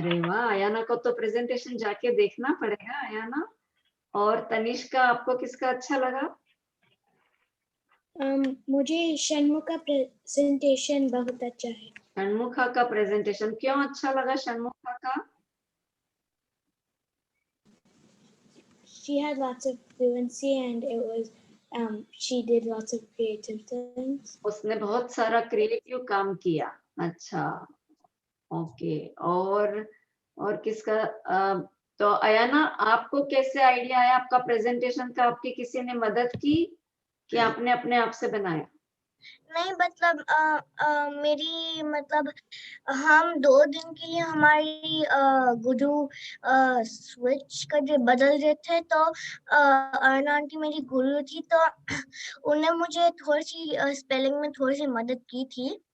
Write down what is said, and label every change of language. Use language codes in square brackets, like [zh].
[hi] अरे वाह, अयाना को तो प्रेजेंटेशन जाके देखना पड़ेगा अयाना। और तनिष्का, आपको किसका अच्छा लगा? मुझे षण्मुख का प्रेजेंटेशन बहुत अच्छा है। षण्मुखा का प्रेजेंटेशन क्यों अच्छा लगा षण्मुखा का? [en] She had lots of fluency and it was she did lots of creative things. [hi] उसने बहुत सारा क्रिएटिव काम किया। अच्छा, ओके। और किसका? तो अयाना, आपको कैसे आइडिया आया आपका प्रेजेंटेशन का? आपकी किसी ने मदद की कि आपने अपने आप से बनाया? नहीं, मतलब मेरी मतलब हम 2 दिन के लिए हमारी गुरु स्विच कर बदल रहे थे, तो अरुणा आंटी मेरी गुरु थी, तो उन्हें मुझे थोड़ी सी स्पेलिंग में थोड़ी सी मदद की थी।